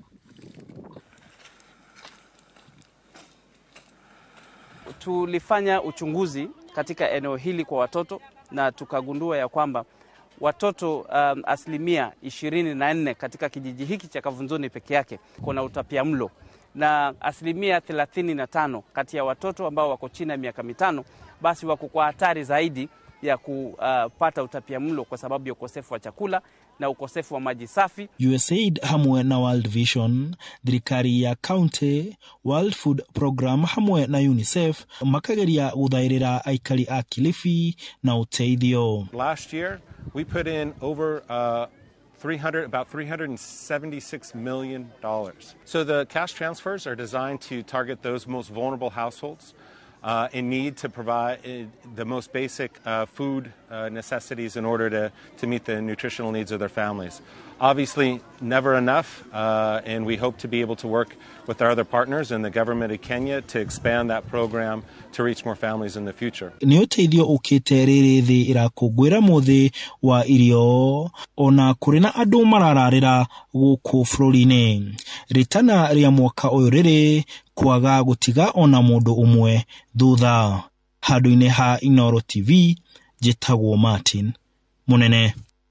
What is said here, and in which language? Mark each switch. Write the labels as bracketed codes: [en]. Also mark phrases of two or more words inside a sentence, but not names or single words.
[sw] Tulifanya uchunguzi katika eneo hili kwa watoto na tukagundua ya kwamba watoto asilimia 24 katika kijiji hiki cha Kavunzoni peke yake kuna utapiamlo, na asilimia 35 kati ya watoto ambao wako chini ya miaka 5 basi wako kwa hatari zaidi ya kupata utapiamlo kwa sababu ya ukosefu wa chakula na ukosefu wa maji safi. [ki] USAID hamwe na World Vision, thirikari ya county, World Food Program hamwe na UNICEF makageria gũthaĩrĩra aikari a Kilifi na uteithio. [en] Last year we put in over about $376 million. So the cash transfers are designed to target those most vulnerable households in need to provide the most basic food necessities in order to meet the nutritional needs of their families. Obviously, never enough, and we hope to be able to work with our other partners and the government of Kenya to expand that program to reach more families in the future. [ki] Nĩ ũteithio ũkĩte rĩrĩ thĩ ĩrakũngũĩra mũthĩ wa irio, ona kũrĩ na andũ marararĩra gũkũ bũrũri-inĩ. Ritana rĩa mwaka ũyũ rĩrĩ kwaga gũtiga ona mũndũ ũmwe thutha. Handũ-inĩ ha Inooro TV, njĩtagwo Martin Mũnene.